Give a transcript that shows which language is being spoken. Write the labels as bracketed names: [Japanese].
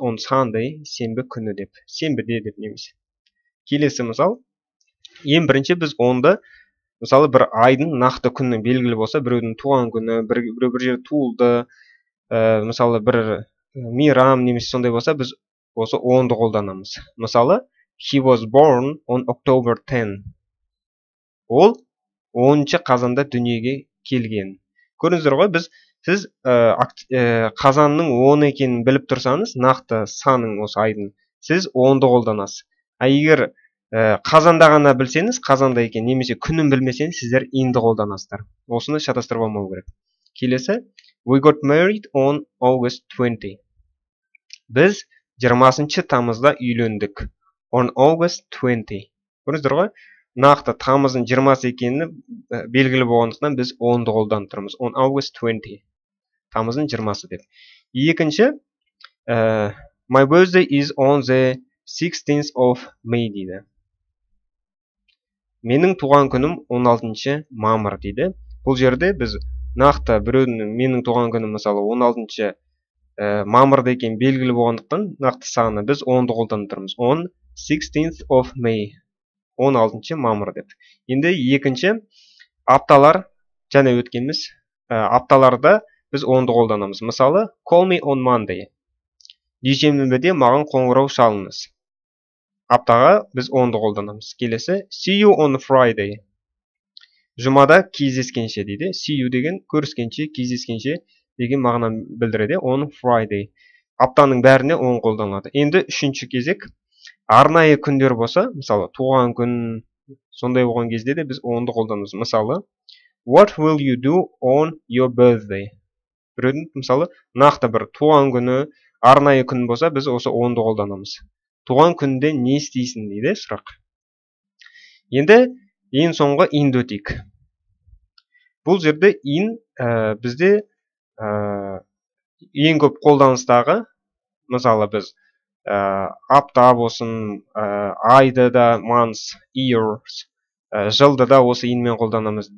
[English] On Sunday, [Kazakh] сенбі күні деп. Сенбіде деп немесе. Келесі мысал. Ең бірінші біз on'ды, мысалы бір айдың нақты күні белгілі болса, біреудің туған күні, біреу бір жер туылды, мысалы бір мейрам немесе сондай болса, біз осы on'ды қолданамыз. Мысалы, [English] he was born on October 10. [Kazakh] Ол 10 қазанда дүниеге келген. Көріңіздер ғой, сіз қазанның 10 екенін біліп тұрсаңыз, нақты саның осы айдың, сіз on'ды қолданасыз. Егер қазанда ғана білсеңіз, қазанда екен, немесе күнін білмесеңіз, сіздер in'ді қолданасыздар. Осыны шатастырып алмау керек. Келесі, [English] we got married on August 20. [Kazakh] Біз 20 тамызда үйлендік. [English] On August 20. [Kazakh] Көріңіздер ғой, нақты тамыздың 20 екені белгілі болғандықтан біз on'ды қолданып тұрмыз. [English] On August 20. [Kazakh] Тамыздың 20 деп. Екінші, [English] my birthday is on the 16th of May [Kazakh] дейді. Менің туған күнім 16 мамыр дейді. Бұл жерде біз нақты біреудің менің туған күнім мысалы 16 мамырда екен белгілі болғандықтан нақты саны біз on'ды қолданып тұрмыз. [English] On 16th of May. [Kazakh] 16 мамыр деп. Енді екінші апталар және өткеніміз апталарда біз on'ды қолданамыз. Мысалы, [English] call me on Monday. [Kazakh] Дүйсенбіде маған қоңырау шалыңыз. Аптаға біз on'ды қолданамыз. Келесі, [English] see you on Friday. [Kazakh] Жұмада кездескенше дейді. [English] See you [Kazakh] деген көріскенше, кездескенше деген мағынаны білдіреді. [English] On Friday. [Kazakh] Аптаның бәріне on қолданылады. Енді үшінші кезек, арнайы күндер болса, мысалы, туған күн, сондай болған кезде де біз on'ды қолданамыз. Мысалы, [English] what will you do on your birthday? [Kazakh] Біреудің, мысалы, нақты бір туған күні, арнайы күн болса, біз осы on'ды қолданамыз. Туған күнде не істейсің дейді сұрақ. Енді ең соңғы in'ді өтейік. Бұл жерде in бізде ең көп қолданыстағы, мысалы біз апта болсын, айды да months, years, жылды да осы in'мен қолданамыз.